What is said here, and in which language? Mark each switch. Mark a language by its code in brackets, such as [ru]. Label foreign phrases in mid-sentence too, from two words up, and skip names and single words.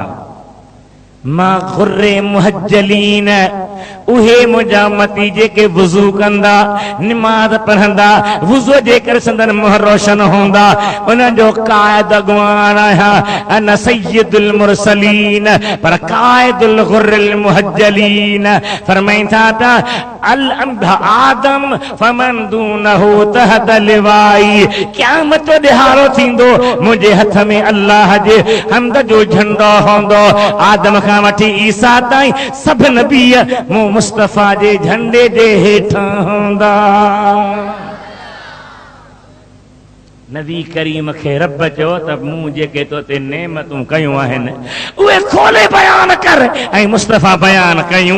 [sd] मां [ar] الغر المحجلين, [sd] उहे मुंहिंजा मती जेके वुज़ू कंदा, निमाज़ पढ़ंदा, वुज़ू जे करे संदन मुंह रोशन हूंदा, उन जो क़ाइद अॻवान आहियां। [ar] أنا سيد المرسلين, पर قائد الغر المحجلين. [sd] फरमाइनि था त [ar] الآدم فمن دونه تحت لوائي. [sd] क़यामत ॾिहाड़ो थींदो, मुंहिंजे हथ में अल्लाह जे हमद जो झंडो हूंदो। आदम खां वठी ईसा ताईं सभु नबी मूं मुस्तफ़ा जे झंडे जे हेठां हूंदा। नबी करीम खे रब चयो त मूं जेके तो ते नेमतूं कयूं आहिनि उहे खोले बयान कर, ऐं मुस्तफ़ा बयान कयूं।